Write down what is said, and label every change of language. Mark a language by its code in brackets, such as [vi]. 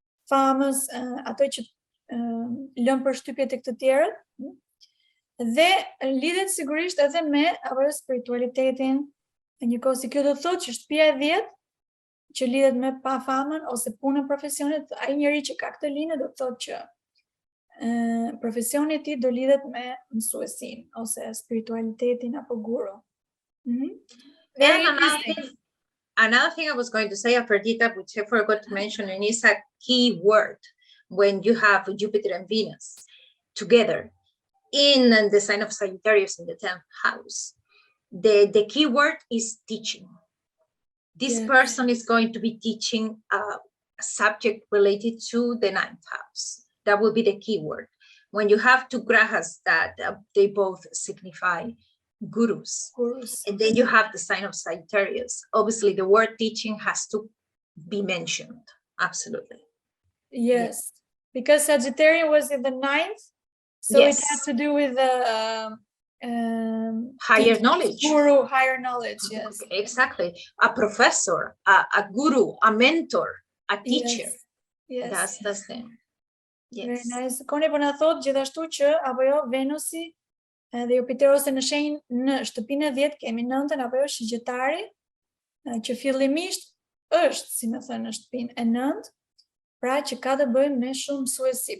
[sq] Famës, ato që lën përshtypje tek të tjerët, dhe lidhet sigurisht edhe me apo spiritualitetin. Njëkohë si kjo do të thotë që shtëpia e 10 që lidhet me pa famën ose punën profesionit, ai njeri që ka këtë linjë do të thotë që profesioni i tij do lidhet me mësuesin ose spiritualitetin apo guru. [en] Another thing I was going to say, Afrodita, which I forgot to mention, and is a key word when you have Jupiter and Venus together in the sign of Sagittarius in the 10th house. The key word is teaching. This person is going to be teaching a subject related to the 9th house. That will be the key word. When you have two grahas that they both signify gurus, and then you have the sign of Sagittarius, obviously the word teaching has to be mentioned. Absolutely. Yes. Because Sagittarius was in the 9th, so it has to do with the higher knowledge. Guru, higher knowledge, yes. Exactly. A professor, a guru, a mentor, a teacher. Yes. That's them. Yes. Very nice. [sq] Coni po na thot gjithashtu që apo jo Venusi dhe Jupiteri ose në shenjë në shtëpinë e 10 kemi nëntën apo jo shigjetari, që fillimisht është, si më thënë, në shtëpinë e 9, pra që ka të bëjë me shumë mësuesi.